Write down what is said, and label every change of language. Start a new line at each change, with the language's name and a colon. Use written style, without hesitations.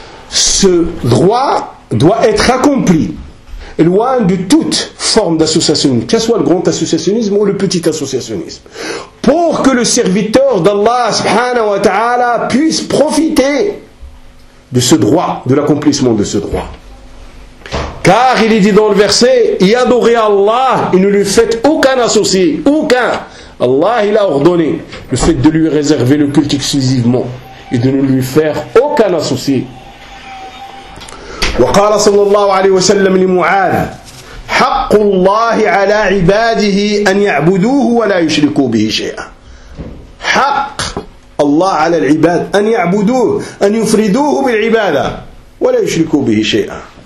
French: Ce droit doit être accompli, loin de toute forme d'associationnisme, que ce soit le grand associationnisme ou le petit associationnisme, pour que le serviteur d'Allah subhanahu wa ta'ala puisse profiter de ce droit, de l'accomplissement de ce droit. Car il est dit dans le verset, « Y adorez Allah et ne lui faites aucun associé, aucun. » Allah il a ordonné le fait de lui réserver le culte exclusivement et de ne lui faire aucun associé.
Arabic: وقال صلى الله عليه وسلم لمعاذ حق الله على عباده أن يعبدوه ولا يشركوا به شيئا حق الله على العباد أن يعبدوه أن يفردوه بالعبادة ولا يشركوا به شيئا